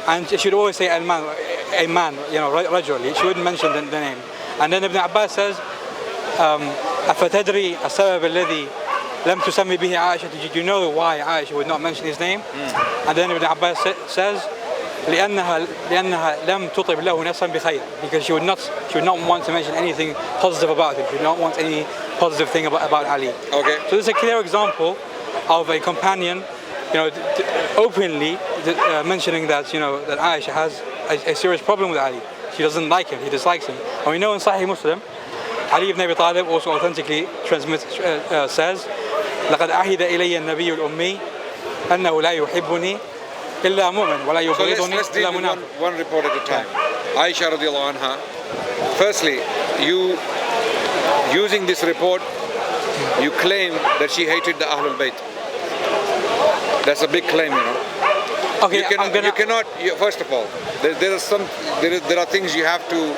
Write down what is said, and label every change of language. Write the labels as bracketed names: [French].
[English] And she would always say a man, rajuli. She wouldn't mention the name. And then Ibn Abbas says, [Arabic] أفتدري السبب الذي لم تسمي به عائشة? [English] Did you know why Aisha would not mention his name? And then Ibn Abbas says, [Arabic] لأنها لم تطب له نفسا بخير, [English] because she would not want to mention anything positive about him. She would not want any positive thing about Ali. Okay. So this is a clear example of a companion, openly mentioning that that Aisha has a serious problem with Ali. She doesn't like him. He dislikes him. And we know in Sahih Muslim, Ali ibn Abi Talib also authentically says, [Arabic] لقد عهد إلي النبي الأمي أنه لا يحبني إلا مؤمن ولا يبغضني إلا منافق. [English] One report at a time. Aisha radiallahu anha. Firstly, you using this report, you claim that she hated the Ahlul-Bayt. That's a big claim, Okay, you cannot. First of all, there are things you have to.